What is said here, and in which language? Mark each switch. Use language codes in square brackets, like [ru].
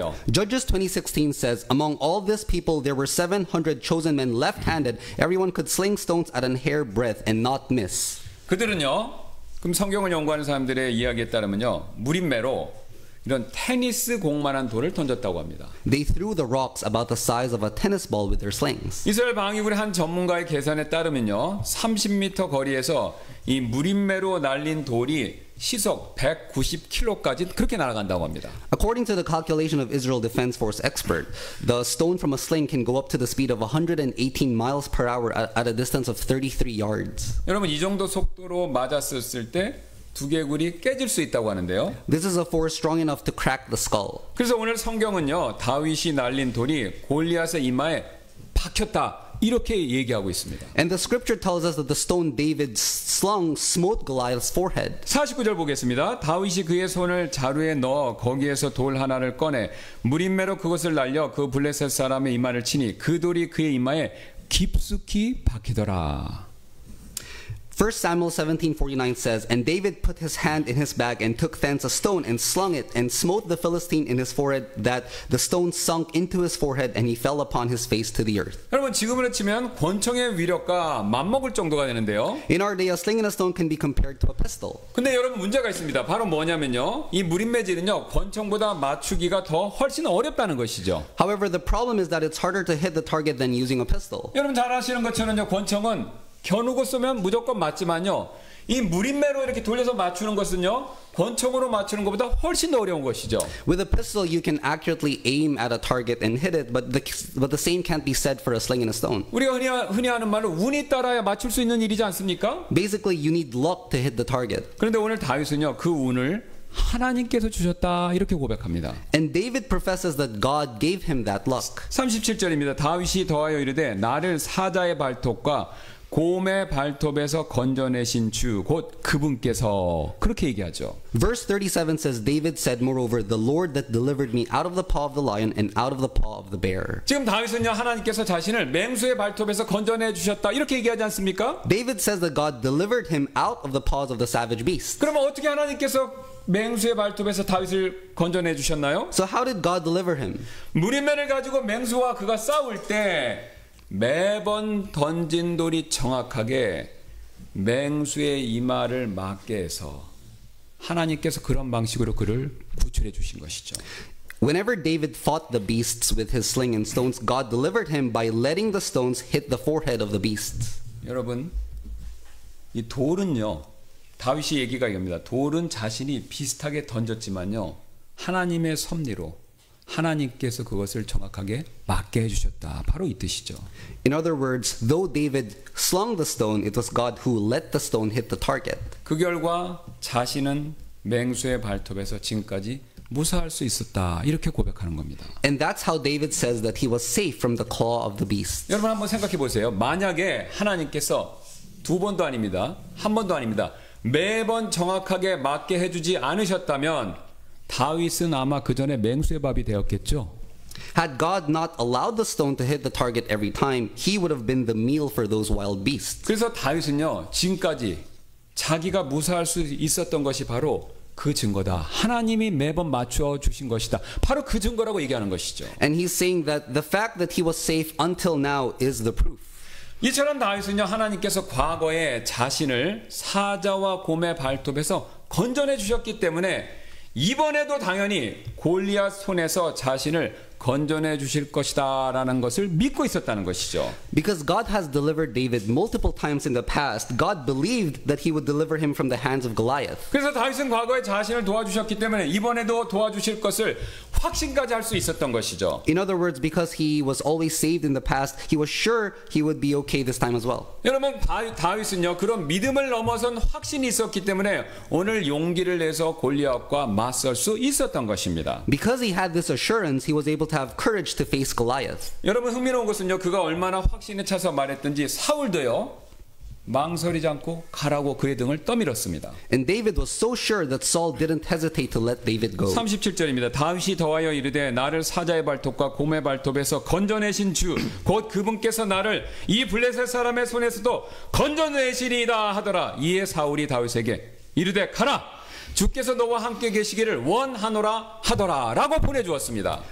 [en] Judges 20:16 says, Among all this people there were 700 chosen men left-handed. Everyone could sling stones at an hair breadth and not miss. [ko] 그들은요. 그럼 성경을 연구하는 사람들의 이야기에 따르면요. 무림매로 이런 테니스 공만한 돌을 던졌다고 합니다. [en] They threw the rocks about the size of a tennis ball with their slings. [ko] 이스라엘 방위군의 한 전문가의 계산에 따르면요. 30m 거리에서 이 무림매로 날린 돌이 시속 190km까지 그렇게 날아간다고 합니다. [en] According to the calculation of Israel Defense Force expert, the stone from a sling can go up to the speed of 118 miles per hour at a distance of 33 yards. [ko] 여러분 이 정도 속도로 맞았을 때 두개골이 깨질 수 있다고 하는데요. [en] This is a force strong enough to crack the skull. [ko] 그래서 오늘 성경은요. 다윗이 날린 돌이 골리앗의 이마에 박혔다. 이렇게 얘기하고 있습니다. [en] And the scripture tells us that the stone David slung smote Goliath's forehead. [ko] 49절 보겠습니다. 다윗이 그의 손을 자루에 넣어 거기에서 돌 하나를 꺼내 무림매로 그것을 날려 그 블레셋 사람의 이마를 치니 그 돌이 그의 이마에 깊숙이 박히더라. [en] 1 Samuel 17:49 says, And David put his hand in his bag and took thence a stone and slung it and smote the Philistine in his forehead that the stone sunk into his forehead and he fell upon his face to the earth. [ko] 여러분 지금으로 치면 권총의 위력과 맞먹을 정도가 되는데요. [en] In our day, a sling and a stone can be compared to a pistol. [ko] 근데 여러분 문제가 있습니다. 바로 뭐냐면요. 이 무림매질은요. 권총보다 맞추기가 더 훨씬 어렵다는 것이죠. [en] However, the problem is that it's harder to hit the target than using a pistol. [ko] 여러분 잘 아시는 것처럼요. 권총은 겨누고 쏘면 무조건 맞지만요. 이 무림매로 이렇게 돌려서 맞추는 것은요. 권총으로 맞추는 것보다 훨씬 더 어려운 것이죠. [en] With a pistol, you can accurately aim at a target and hit it, but the same can't be said for a sling and a stone. [ko] 우리가 흔히 하는 말로 운이 따라야 맞출 수 있는 일이지 않습니까? [en] Basically, you need luck to hit the target. [ko] 그런데 오늘 다윗은요. 그 운을 하나님께서 주셨다 이렇게 고백합니다. [en] And David professes that God gave him that luck. [ko] 37절입니다. 다윗이 더하여 이르되 나를 사자의 발톱과 곰의 발톱에서 건져내신 주 곧 그분께서 그렇게 얘기하죠. [en] Verse 37 says, David said, Moreover, the Lord that delivered me out of the paw of the lion and out of the paw of the bear. [ko] 지금 다윗은요 하나님께서 자신을 맹수의 발톱에서 건져내 주셨다 이렇게 얘기하지 않습니까? [en] David says that God delivered him out of the paws of the savage beast. [ko] 그러면 어떻게 하나님께서 맹수의 발톱에서 다윗을 건져내 주셨나요? [en] So how did God deliver him? [ko] 무림매를 가지고 맹수와 그가 싸울 때 매번 던진 돌이 정확하게 맹수의 이마를 맞게 해서 하나님께서 그런 방식으로 그를 구출해 주신 것이죠. [en] Whenever David fought the beasts with his sling and stones, God delivered him by letting the stones hit the forehead of the beasts. [ko] 여러분, 이 돌은요, 다윗이 얘기가 이겁니다. 돌은 자신이 비슷하게 던졌지만요, 하나님의 섭리로 하나님께서 그것을 정확하게 맞게 해주셨다. 바로 이 뜻이죠. [en] In other words, though David slung the stone, it was God who let the stone hit the target. [ko] 그 결과 자신은 맹수의 발톱에서 지금까지 무사할 수 있었다. 이렇게 고백하는 겁니다. [en] And that's how David says that he was safe from the claw of the beast. [ko] 여러분 한번 생각해 보세요. 만약에 하나님께서 두 번도 아닙니다. 한 번도 아닙니다. 매번 정확하게 맞게 해주지 않으셨다면 다윗은 아마 그 전에 맹수의 밥이 되었겠죠. [en] Had God not allowed the stone to hit the target every time, he would have been the meal for those wild beasts. [ko] 그래서 다윗은요 지금까지 자기가 무사할 수 있었던 것이 바로 그 증거다. 하나님이 매번 맞춰 주신 것이다. 바로 그 증거라고 얘기하는 것이죠. [en] And he's saying that the fact that he was safe until now is the proof. [ko] 이처럼 다윗은요, 하나님께서 과거에 자신을 사자와 곰의 발톱에서 건져내 주셨기 때문에 이번에도 당연히 골리앗 손에서 자신을 건져내 주실 것이다 라는 것을 믿고 있었다는 것이죠. [en] Because God has delivered David multiple times in the past, God believed that he would deliver him from the hands of Goliath. [ko] 그래서 다윗은 과거에 자신을 도와주셨기 때문에 이번에도 도와주실 것을 확신까지 할 수 있었던 것이죠. [en] In other words, because he was always saved in the past, he was sure he would be okay this time as well. [ko] 여러분, 다윗은요, 그런 믿음을 넘어선 확신이 있었기 때문에 오늘 용기를 내서 골리앗과 맞설 수 있었던 것입니다. [en] Because he had this assurance, he was able to have courage to face Goliath. [ko] 여러분, 흥미로운 것은요, 그가 얼마나 확신에 차서 말했든지 사울도요, 망설이지 않고 가라고 그의 등을 떠밀었습니다. [en] And David was so sure that Saul didn't hesitate to let David go. [ko] 37절입니다. 다윗이 더하여 이르되 나를 사자의 발톱과 곰의 발톱에서 건져내신 주 곧 그분께서 나를 이 블레셋 사람의 손에서도 건져내시리이다 하더라. 이에 사울이 다윗에게 이르되 가라. 주께서 너와 함께 계시기를 원하노라 하더라 라고 보내주었습니다.